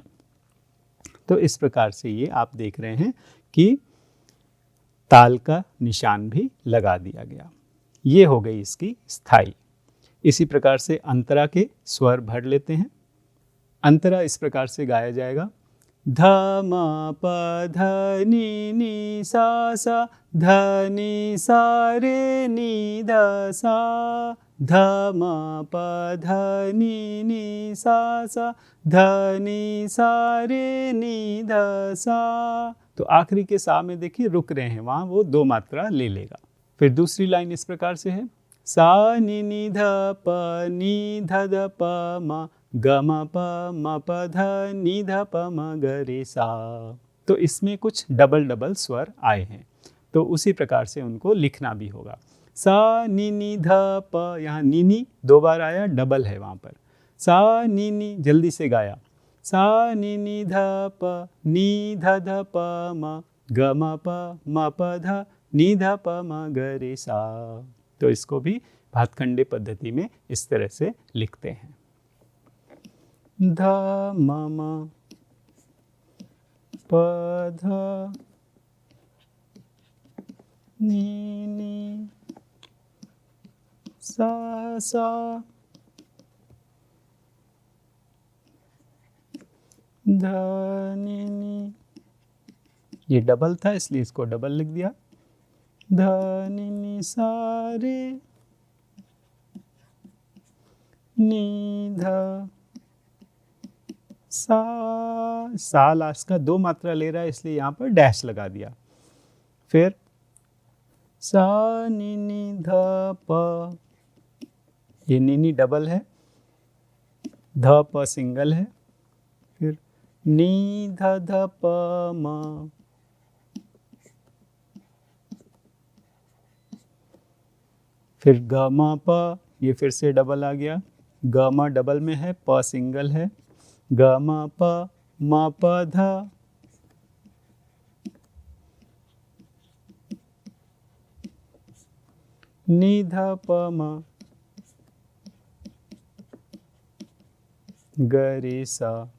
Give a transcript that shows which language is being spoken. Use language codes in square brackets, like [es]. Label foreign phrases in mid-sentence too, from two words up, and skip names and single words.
[hi] तो इस प्रकार से ये आप देख रहे हैं कि ताल का निशान भी लगा दिया गया। ये हो गई इसकी स्थाई। इसी प्रकार से अंतरा के स्वर भर लेते हैं। अंतरा इस प्रकार से गाया जाएगा। ध म प ध नि नि सा सा, ध नि सा रे नि ध सा, ध म प ध नि नि सा सा, ध नि सा रे नि ध सा। तो आखिरी के सा में देखिए रुक रहे हैं, वहाँ वो 2 मात्रा ले लेगा। फिर दूसरी लाइन इस प्रकार से है। सा नि नि ध प नि ध ध प म, ग म प म प ध नि ध प म ग रे सा। तो इसमें कुछ डबल डबल स्वर आए हैं, तो उसी प्रकार से उनको लिखना भी होगा। सा नी नी ध प, यहाँ नी नी 2 बार आया, डबल है वहाँ पर। सा नी नी, जल्दी से गाया, सा नी नी ध प, नी ध ध प म, ग म प ध, नी ध प म ग रे सा। तो इसको भी भातखंडे पद्धति में इस तरह से लिखते हैं। ध म म प ध, नी नी सा सा, ध नी नी, ये डबल था इसलिए इसको डबल लिख दिया, ध नी नी सा रे, नी ध सा लास्ट का 2 मात्रा ले रहा है इसलिए यहाँ पर डैश लगा दिया। फिर सा नी नी ध प, ये नी नी डबल है, ध प सिंगल है, फिर नी ध ध प म, फिर ग म प, ये फिर से डबल आ गया, ग म डबल में है, प सिंगल है, ग म प म प ध, नी ध प म, ग रे सा।